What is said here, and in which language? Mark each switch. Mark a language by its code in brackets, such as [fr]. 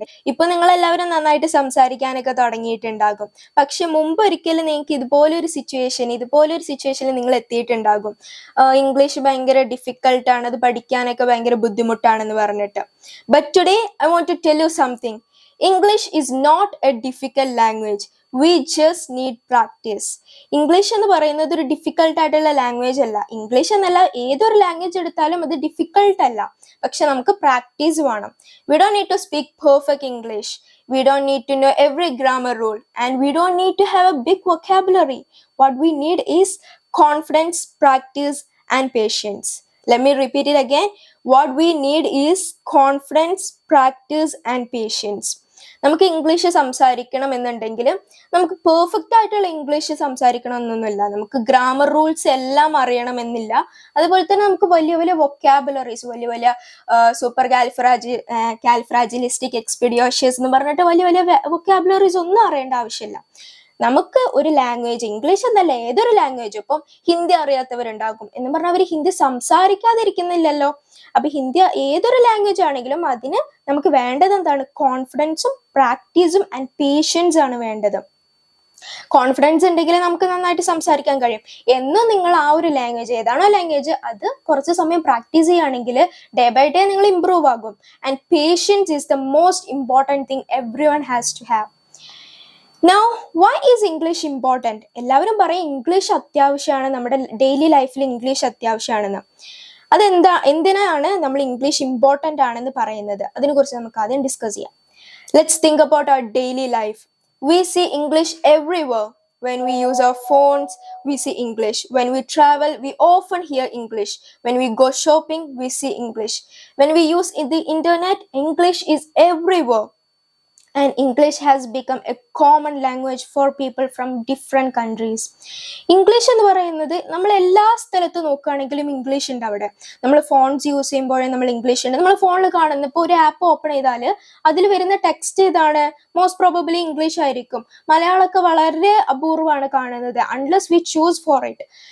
[ml] ഇപ്പൊ നിങ്ങൾ എല്ലാവരും നന്നായിട്ട് സംസാരിക്കാനൊക്കെ തുടങ്ങിയിട്ടുണ്ടാകും. പക്ഷെ മുമ്പ് ഒരിക്കലും നിങ്ങൾക്ക് ഇതുപോലൊരു സിറ്റുവേഷനിൽ നിങ്ങൾ എത്തിയിട്ടുണ്ടാകും. ഇംഗ്ലീഷ് ഭയങ്കര ഡിഫിക്കൽട്ടാണ്, അത് പഠിക്കാനൊക്കെ ഭയങ്കര ബുദ്ധിമുട്ടാണെന്ന് പറഞ്ഞിട്ട്. [en] But today I want to tell you something. English is not a difficult language. We just need practice. [ml] English എന്ന് പറയുന്നത് ഒരു ഡിഫിക്കൽട്ട് ആയിട്ടുള്ള ലാംഗ്വേജ് അല്ല. ഇംഗ്ലീഷ് എന്നല്ല, ഏതൊരു ലാംഗ്വേജ് എടുത്താലും അത് ഡിഫിക്കൽട്ട് അല്ല. പക്ഷെ നമുക്ക് പ്രാക്ടീസ് വേണം. [en] We don't need to speak perfect English. We don't need to know every grammar rule. And we don't need to have a big vocabulary. What we need is confidence, practice, and patience. Let me repeat it again. What we need is confidence, practice, and patience. [ml] നമുക്ക് English സംസാരിക്കണം എന്നുണ്ടെങ്കിൽ നമുക്ക് perfect ആയിട്ടുള്ള English സംസാരിക്കണം എന്നൊന്നുമില്ല. നമുക്ക് grammar rules എല്ലാം അറിയണമെന്നില്ല. അതുപോലെ തന്നെ നമുക്ക് വലിയ വലിയ വൊക്കാബുലറീസ്, വലിയ വലിയ സൂപ്പർ കാൽഫ്രാജിലിസ്റ്റിക് എക്സ്പീഡിയോഷ്യസ് എന്ന് പറഞ്ഞിട്ട് വലിയ വലിയ വൊക്കാബുലറീസ് ഒന്നും അറിയേണ്ട ആവശ്യമില്ല. നമുക്ക് ഒരു ലാംഗ്വേജ്, ഇംഗ്ലീഷ് എന്നല്ല ഏതൊരു ലാംഗ്വേജ്, ഇപ്പം ഹിന്ദി അറിയാത്തവരുണ്ടാകും എന്ന് പറഞ്ഞാൽ അവർ ഹിന്ദി സംസാരിക്കാതിരിക്കുന്നില്ലല്ലോ. അപ്പൊ ഹിന്ദി ഏതൊരു ലാംഗ്വേജ് ആണെങ്കിലും അതിന് നമുക്ക് വേണ്ടത് എന്താണ്? കോൺഫിഡൻസും പ്രാക്ടീസും ആൻഡ് പേഷ്യൻസ് ആണ് വേണ്ടത്. കോൺഫിഡൻസ് ഉണ്ടെങ്കിൽ നമുക്ക് നന്നായിട്ട് സംസാരിക്കാൻ കഴിയും. എന്നും നിങ്ങൾ ആ ഒരു ലാംഗ്വേജ്, ഏതാണോ ലാംഗ്വേജ്, അത് കുറച്ച് സമയം പ്രാക്ടീസ് ചെയ്യുകയാണെങ്കിൽ ഡേ ബൈ ഡേ നിങ്ങൾ ഇംപ്രൂവ് ആകും. [en] And patience is the most important thing everyone has to have. Now, why is English important? [ml] എല്ലാവരും പറയും ഇംഗ്ലീഷ് അത്യാവശ്യമാണ്, നമ്മുടെ ഡെയിലി ലൈഫിൽ ഇംഗ്ലീഷ് അത്യാവശ്യമാണെന്ന്. എന്തിനാണ് നമ്മൾ ഇംഗ്ലീഷ് ഇമ്പോർട്ടൻ്റ് ആണെന്ന് പറയുന്നത്? അതിനെക്കുറിച്ച് നമുക്ക് ആദ്യം ഡിസ്കസ് ചെയ്യാം. [en] Let's think about our daily life. We see English everywhere. When we use our phones, we see English. When we travel, we often hear English. When we go shopping, we see English. When we use the internet, English is everywhere. And English has become a common language for people from different countries. [ml] English എന്ന് പറയുന്നത് നമ്മൾ എല്ലാ സ്ഥലത്തും നോക്കുകയാണെങ്കിലും English ഉണ്ട് അവിടെ. നമ്മൾ phones use ചെയ്യുമ്പോഴേ നമ്മൾ ഇംഗ്ലീഷ് ഉണ്ട്. നമ്മൾ ഫോണിൽ കാണുന്ന ഇപ്പോൾ ഒരു ആപ്പ് ഓപ്പൺ ചെയ്താൽ അതിൽ വരുന്ന ടെക്സ്റ്റ് ഏതാണ്? മോസ്റ്റ് പ്രോബബ്ലി ഇംഗ്ലീഷ് ആയിരിക്കും. മലയാളമൊക്കെ വളരെ അപൂർവമാണ് കാണുന്നത്, [en] Unless we choose for it.